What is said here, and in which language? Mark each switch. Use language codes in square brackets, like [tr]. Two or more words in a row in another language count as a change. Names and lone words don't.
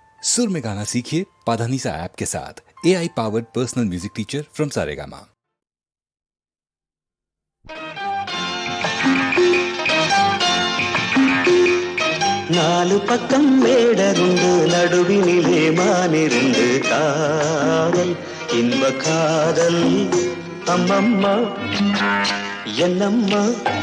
[hi] सुर में गाना सीखिए पाधानीसा ऐप के साथ। [en] AI powered personal music teacher from Saregama. [ta] நாலு பக்கம் மேடருண்டு நடுவினிலே மானிருந்து காதல் இன்ப காதல் அம்மம்மா என்னம்மா